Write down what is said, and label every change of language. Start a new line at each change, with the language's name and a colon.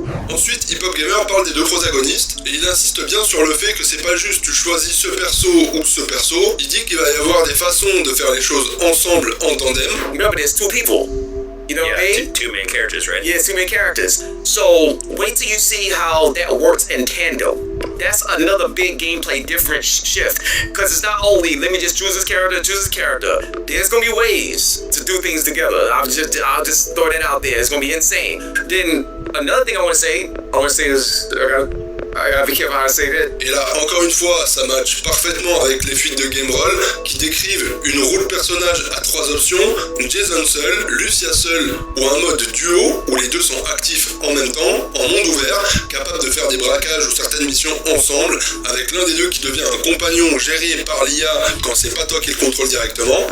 French: Ensuite, Hip Hop Gamer parle des deux protagonistes et il insiste bien sur le fait que c'est pas juste tu choisis ce perso ou ce perso. Il dit qu'il va y avoir des façons de faire les choses ensemble en tandem.
English: Remember, there's two people. You know what I mean? Two main characters, right? Yeah, two main characters. So wait till you see how that works in tandem. That's another big gameplay different shift, because it's not only let me just choose this character. There's gonna be ways to do things together. I'll just throw that out there. It's gonna be insane. Then another thing I want to say is I gotta be careful how I say that.
French: Et là, encore une fois, ça match parfaitement avec les fuites de Gameroll qui décrivent une roue de personnage à 3 options, Jason seul, Lucia seul ou un mode duo où les deux sont actifs en même temps, en monde ouvert, capable de faire des braquages ou certaines missions ensemble, avec l'un des deux qui devient un compagnon géré par l'IA quand c'est pas toi qui le contrôle directement.